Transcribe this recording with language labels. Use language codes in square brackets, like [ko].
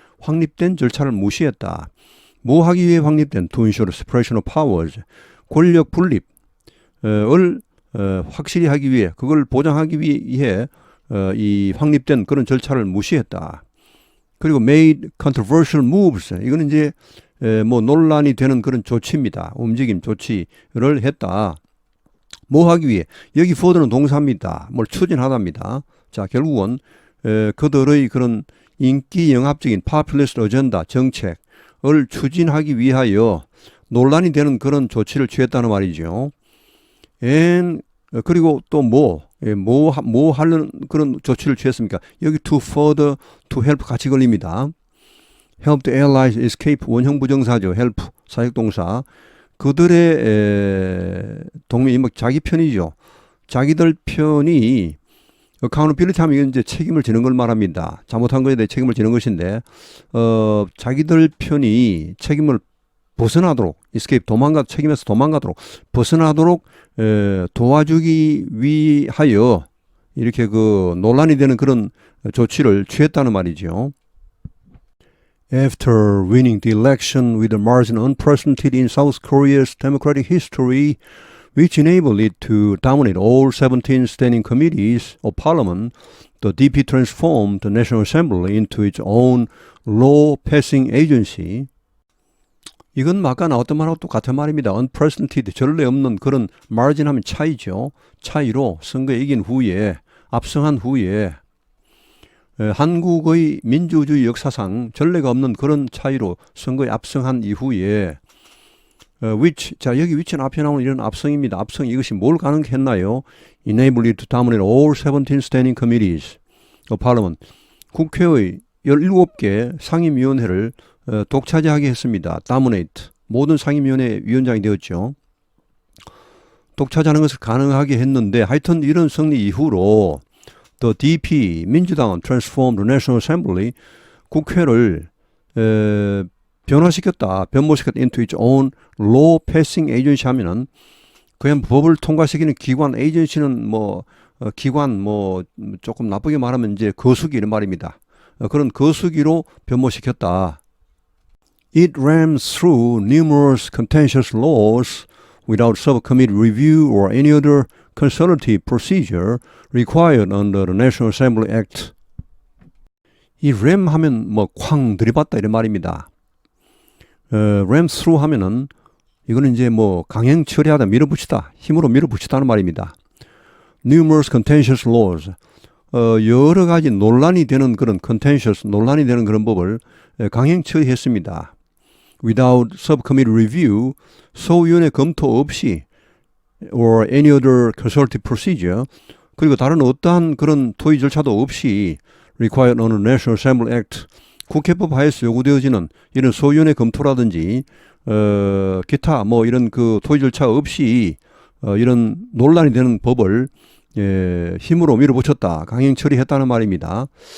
[ko] 확립된 절차를 무시했다. 뭐 하기 위해 확립된? [en] To ensure separation of powers. [ko] 권력 분립을 확실히 하기 위해, 그걸 보장하기 위해 이 확립된 그런 절차를 무시했다. 그리고 [en] made controversial moves. [ko] 이거는 이제 뭐 논란이 되는 그런 조치입니다. 움직임, 조치를 했다. 뭐 하기 위해? 여기 for는 동사입니다. 뭘 추진하답니다. 자, 결국은 그들의 그런 인기 영합적인 populist agenda 정책을 추진하기 위하여 논란이 되는 그런 조치를 취했다는 말이죠. 그리고 또 뭐 하려는 그런 조치를 취했습니까? 여기 [en] to further, to help [ko] 같이 걸립니다. [en] help the allies escape [ko] 원형 부정사죠. help 사역동사. 그들의 동맹이 자기 편이죠. 자기들 편이 accountability 하면 이건 이제 책임을 지는 걸 말합니다. 잘못한 것에 대해 책임을 지는 것인데, 자기들 편이 책임을 벗어나도록, escape, 책임에서 도망가도록, 벗어나도록, 도와주기 위하여, 이렇게 논란이 되는 그런 조치를 취했다는 말이죠. [en] After winning the election with a margin unprecedented in South Korea's democratic history, which enabled it to dominate all 17 standing committees of parliament, the DP transformed the National Assembly into its own law-passing agency. [ko] 이건 아까 나왔던 말하고 똑같은 말입니다. unprecedented, 전례 없는 그런 margin 하면 차이죠. 차이로 선거에 이긴 후에, 압승한 후에 한국의 민주주의 역사상 전례가 없는 그런 차이로 선거에 압승한 이후에 which, 자, 여기 which는 앞에 나오는 이런 압승입니다. 압승, 이것이 뭘 가능했나요? [en] Enable it to dominate all 17 standing committees of parliament. [ko] 국회의 17개 상임위원회를 독차지하게 했습니다. [en] dominate. [ko] 모든 상임위원회 위원장이 되었죠. 독차지하는 것을 가능하게 했는데, 하여튼 이런 승리 이후로 the DP, 민주당은 [en] transformed the National Assembly, [ko] 국회를 변모시켰다 [en] into its own law passing agency [ko] 하면은 그냥 법을 통과시키는 기관, 에이전시는 기관 조금 나쁘게 말하면 이제 거수기 이런 말입니다. 그런 거수기로 변모시켰다. [en] It ran through numerous contentious laws without subcommittee review or any other consultative procedure required under the National Assembly Act. [ko] 이 ram 하면 쾅 들이받다 이런 말입니다. ram through 하면은 이거는 이제 강행 처리하다, 밀어붙이다, 힘으로 밀어붙이다는 말입니다. [en] Numerous contentious laws. [ko] 여러 가지 논란이 되는 그런 논란이 되는 그런 법을 강행 처리했습니다. [en] Without subcommittee review, [ko] 소위원회 검토 없이 [en] or any other consultative procedure, [ko] 그리고 다른 어떠한 그런 토의 절차도 없이 [en] required under National Assembly Act, [ko] 국회법 하에서 요구되어지는 이런 소위원회 검토라든지 기타 이런 토의 절차 없이 이런 논란이 되는 법을 힘으로 밀어붙였다, 강행 처리했다는 말입니다.